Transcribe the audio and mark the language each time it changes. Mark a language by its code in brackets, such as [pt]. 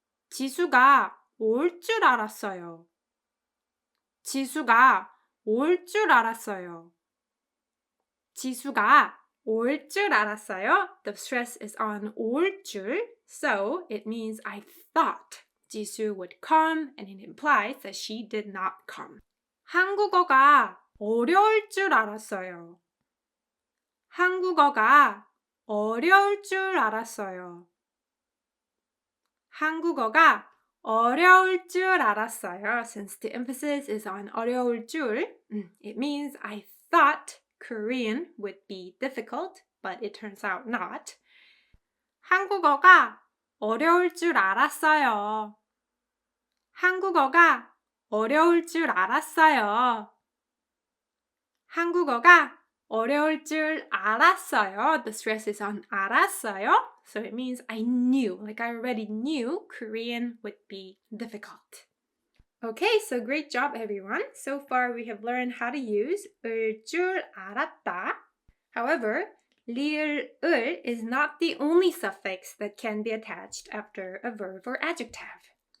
[ko] 지수가 올 줄 알았어요. 지수가 올 줄 알았어요. 지수가 올 줄 알았어요. [en] The stress is on 올 줄, so it means I thought 지수 would come, and it implies that she did not come. [ko] 한국어가 어려울 줄 알았어요. 한국어가 어려울 줄 알았어요. 한국어가 어려울 줄 알았어요. [en] Since the emphasis is on 어려울 줄, it means I thought Korean would be difficult, but it turns out not. [ko] 한국어가 어려울 줄 알았어요. 한국어가 어려울 줄 알았어요. 한국어가 어려울 줄 알았어요. [en] The stress is on [ko] 알았어요. [en] So it means I knew, like I already knew Korean would be difficult. Okay, so great job everyone. So far we have learned how to use 을 줄 알았다. However, 리을 을 is not the only suffix that can be attached after a verb or adjective.